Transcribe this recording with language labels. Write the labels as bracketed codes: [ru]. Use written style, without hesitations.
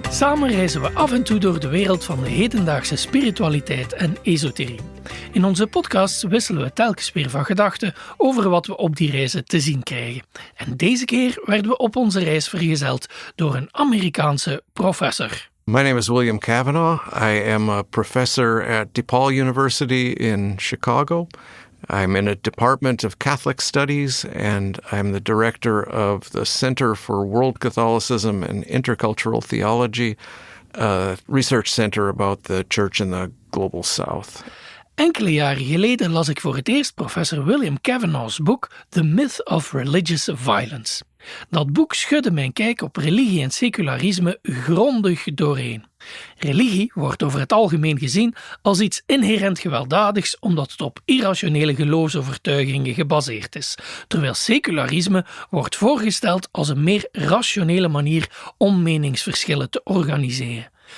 [nl] Samen reizen we af en toe door de wereld van de hedendaagse spiritualiteit en esoterie. In onze podcasts wisselen we telkens weer van gedachten over wat we op die reizen te zien krijgen. En deze keer werden we op onze reis vergezeld door een Amerikaanse professor. [en] My name is William Cavanaugh. I am a professor at DePaul University in Chicago. I'm in a department of Catholic Studies, and I'm the director of the Center for World Catholicism and Intercultural Theology, a research center about the Church in the Global South. [nl] Enkele jaren geleden las ik voor het eerst professor William Cavanaugh's boek The Myth of Religious Violence. Dat boek schudde mijn kijk op religie en secularisme grondig dooreen. Religie wordt over het algemeen gezien als iets inherent gewelddadigs omdat het op irrationele geloofsovertuigingen gebaseerd is, terwijl secularisme wordt voorgesteld als een meer rationele manier om meningsverschillen te organiseren.